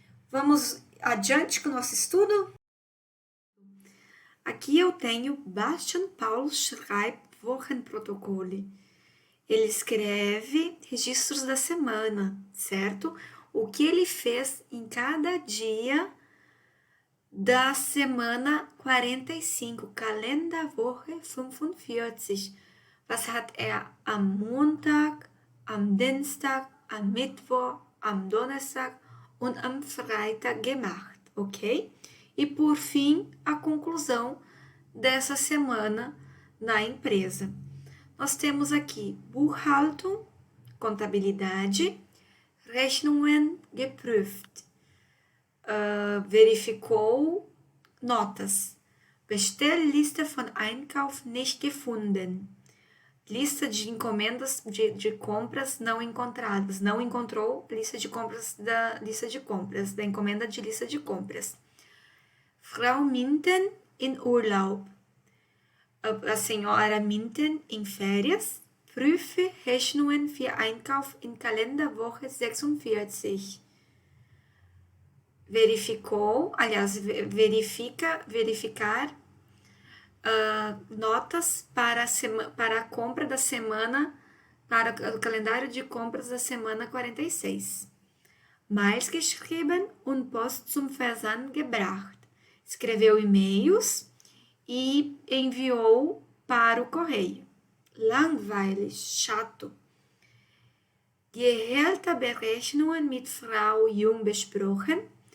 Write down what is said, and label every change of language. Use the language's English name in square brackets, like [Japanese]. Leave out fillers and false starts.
[Portuguese] Vamos adiante com o nosso estudo? Aqui eu tenho Bastian [German] Paul schreibt Wochenprotokolle. [Portuguese] Ele escreve registros da semana, certo? O que ele fez em cada dia da semana 45, Kalenderwoche 45. [German] Was hat am Montag, am Dienstag, am Mittwoch, am Donnerstag und am Freitag gemacht, ok? [Portuguese] E por fim, a conclusão dessa semana na empresa. Nós temos aqui Buchhaltung, contabilidade, [German] Rechnungen geprüft, [Portuguese] verificou notas. [German] Bestellliste von Einkauf nicht gefunden. [Portuguese] Lista de encomendas de compras não encontradas. Não encontrou lista de compras da encomenda de lista de compras. [German] Frau Minten in Urlaub. [Portuguese] A senhora Minten em férias. [German] Prüfe Rechnungen für Einkauf in Kalenderwoche 46. [Portuguese] Verificou, aliás, verificar notas para a compra da semana, para o calendário de compras da semana 46. [German] Mails geschrieben und Post zum Versand gebracht. [Portuguese] Escreveu e-mails e enviou para o correio. [German] Langweilig, chato. Gehälterberechnungen mit Frau Jung besprochen.